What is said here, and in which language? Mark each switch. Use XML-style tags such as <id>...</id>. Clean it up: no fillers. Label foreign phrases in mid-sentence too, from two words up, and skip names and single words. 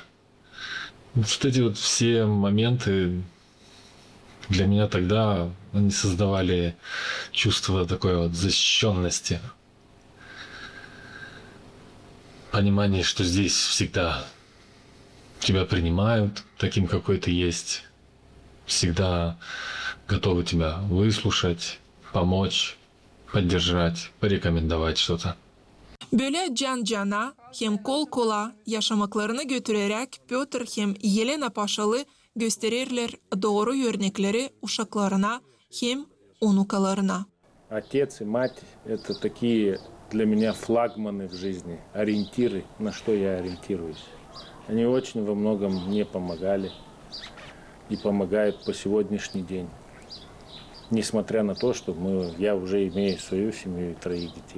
<ru>Вот эти вот все моменты для меня тогда они создавали чувство такой вот защищенности, понимание, что здесь всегда тебя принимают таким, какой ты есть, всегда готовы тебя выслушать, помочь, поддержать, порекомендовать что-то.</ru> <gag>Böyle can-cana hem kol-kola yaşamaklarını götürerek Pötr hem Yelena Paşalı gösterirler doğru örnekleri uşaklarına hem onukalarına.</gag> <ru>Отец и мать – это такие для меня флагманы в жизни, ориентиры, на что я ориентируюсь. Они очень во многом мне помогали и помогают по сегодняшний день. Несмотря на то, что я уже имею свою семью и 3 детей.</ru>